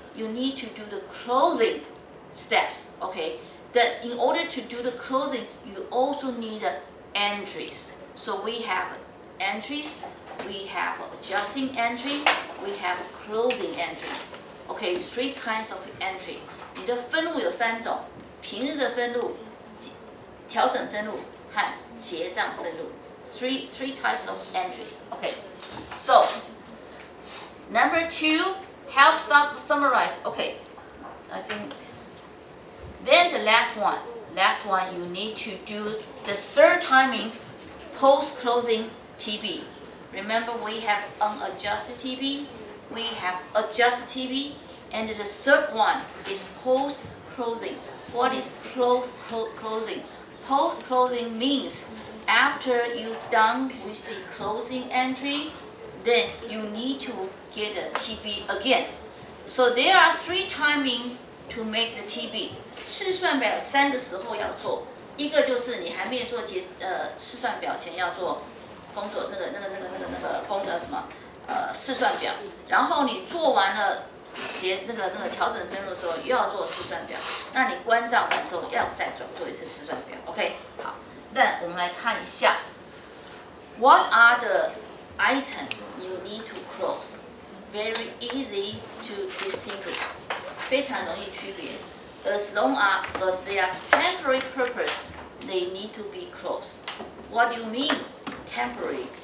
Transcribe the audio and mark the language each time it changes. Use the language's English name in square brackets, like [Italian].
[English] You need to do the closing steps. Okay. That in order to do the closing, you also need entries. So we have entries, we have adjusting entry, we have closing entry. Okay, 3 kinds of entry. [Chinese] 你的分录有3种：平日的分录、调整分录和结账分录。 [English] Three types of entries. Okay, so number 2, help summarize. Okay, I think. Then the last one, you need to do the third timing post-closing TB. Remember, we have unadjusted TB, we have adjusted TB, and the third one is post-closing. What is post-closing? Post-closing means after you've done with the closing entry, then you need to get a TB again. So there are 3 timing to make the TB. [Chinese] 试算表有3个时候要做，一个就是你还没有做试算表前要做工作那个什么试算表，然后你做完了那个调整分录的时候又要做试算表，那你关账完之后要再做一次试算表。 [English] OK， [Chinese] 好，那我们来看一下 [English] ，What are the items you need to close? Very easy to distinguish， [Chinese] 非常容易区别。 [English] As long as they are temporary purpose, they need to be closed. What do you mean temporary?